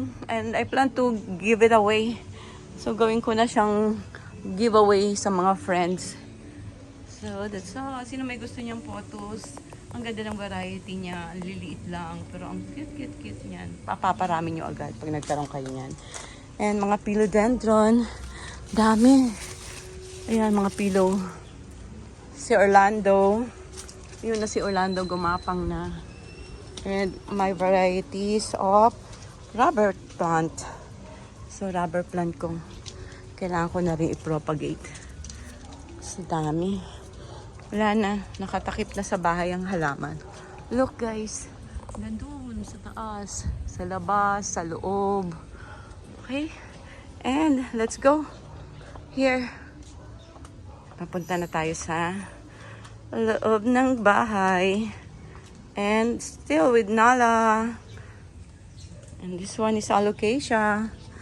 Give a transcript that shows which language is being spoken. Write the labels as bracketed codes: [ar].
[en] And I plan to give it away. [tl] So, gawin ko na siyang giveaway sa mga friends. [en] So, that's all. [tl] Sino may gusto niyang photos? Ang ganda ng variety niya. Ang liliit lang. Pero ang cute niyan. Papaparami niyo agad pag nagkaroon kayo niyan. And mga philodendron. Dami. Ayan, mga pillow. Si Orlando. Yun na si Orlando, gumapang na. [en] And my varieties of rubber plant. [tl] So, rubber plant ko. Kailangan ko na rin i-propagate. So, dami. Wala na. Nakatakip na sa bahay ang halaman. [en] Look, guys. [tl] Nandun sa taas. Sa labas, sa loob. Okay? [en] And, let's go. Here. [tl] Papunta na tayo sa loob ng bahay. [en] And still with Nala. And this one is alocasia.